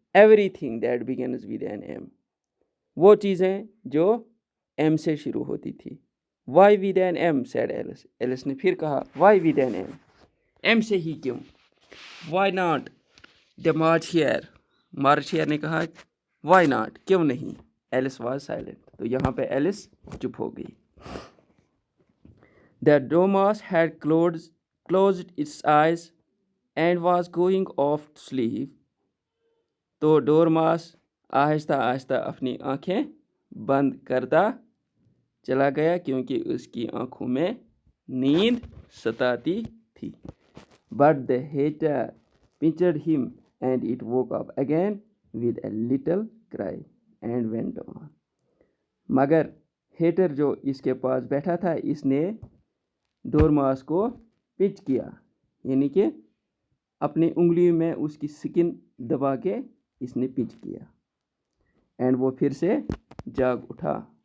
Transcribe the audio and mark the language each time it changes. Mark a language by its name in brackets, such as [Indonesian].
[English] everything that begins with an M, [Urdu] وہ چیزیں جو ایم سے شروع ہوتی تھی. [English] why with an M said Alice, [Urdu] else نے پھر کہا [English] why with an M, [Urdu] M سے ہی کیوں. [English] why not the March Hare [Urdu] نے کہا [English] why not, [Urdu] کیوں نہیں. [English] Alice was silent, [Urdu] تو یہاں پہ ایلس چپ ہو گئی. [English] The Dormouse had closed its eyes and was going off to sleep. [Urdu] تو ڈورماس آہستہ آہستہ اپنی آنکھیں بند کرتا چلا گیا کیونکہ اس کی آنکھوں میں نیند ستاتی تھی. [English] But the hater pinched him and it woke up again with a little cry and went on. [Urdu] مگر ہیٹر جو اس کے پاس بیٹھا تھا اس نے ڈورماس کو پنچ کیا، یعنی کہ اپنی انگلیوں میں اس کی سکن دبا کے اس نے پنچ کیا، اینڈ وہ پھر سے جاگ اٹھا.